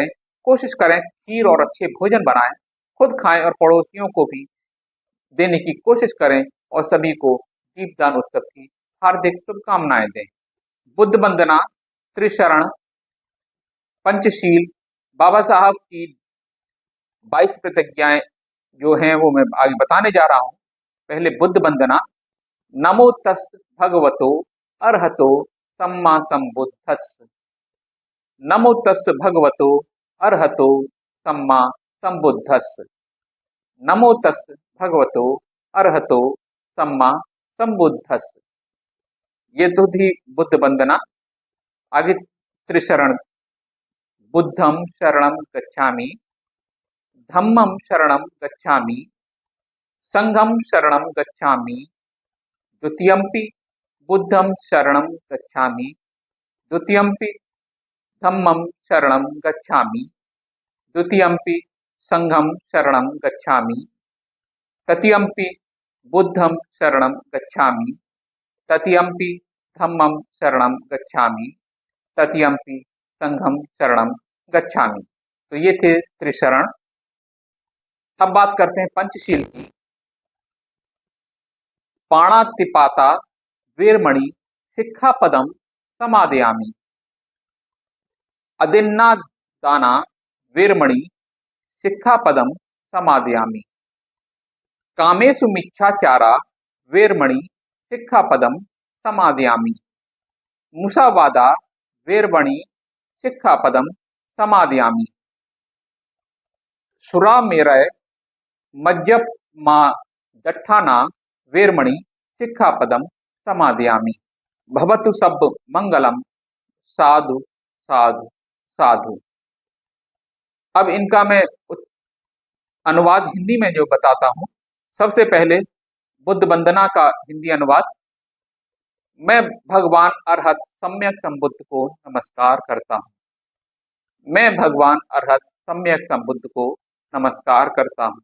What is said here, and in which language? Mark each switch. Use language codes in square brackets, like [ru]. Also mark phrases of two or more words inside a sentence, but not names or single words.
[hi] कोशिश करें खीर और अच्छे भोजन बनाएं, खुद खाएं और पड़ोसियों को भी देने की कोशिश करें और सभी को दीपदान उत्सव की हार्दिक शुभकामनाएं दें। बुद्ध वंदना, त्रिशरण, पंचशील, बाबा साहब की 22 प्रतिज्ञाएं जो हैं वो मैं आगे बताने जा रहा हूं। पहले बुद्ध वंदना। [pi] नमो तस् भगवतो अरहतो सम्मा संबुद्धस्स। नमो तस् भगवतो अरहतो सम्मा संबुद्धस्स। नमो तस् भगवतो अरहतो सम्मा संबुद्धस्स। [hi] ये तो थी बुद्ध वंदना। आगे त्रिशरण। [pi] बुद्धं शरणं गच्छामि, धम्मं शरणं गच्छामि, संघं शरणं गच्छामि, द्वितीयंपि बुद्धं शरणं गच्छामि, द्वितीयंपि धम्मं शरणं गच्छामि, द्वितीयंपि संघं शरणं गच्छामि, तृतीयंपि बुद्धं शरणं गच्छामि, तृतीयंपि धम्मं शरणं गच्छामि, तृतीयंपि संघं शरणं गच्छामि। [hi] तो ये थे त्रिशरण। अब बात करते हैं पंचशील की। [pi] पाणातिपाता वीरमणि सिक्खापदम समादयामि। अदिन्नादाना वीरमणि सिक्खापदम समादयामि। कामेषु मिच्छाचारा वीरमणि सिक्खापदम समादयामि। मुसावादा वीरमणि सिक्खापदम समादयामि। सुरामेरय मज्जपमा दट्ठाना वीरमणि सिक्खापदम समादयामि। भवतु सब मंगलम। साधु साधु साधु। [hi] अब इनका मैं अनुवाद हिंदी में जो बताता हूं। सबसे पहले बुद्ध वंदना का हिंदी अनुवाद। मैं भगवान अरहत सम्यक संबुद्ध को नमस्कार करता हूं। मैं भगवान अरहत सम्यक संबुद्ध को नमस्कार करता हूं।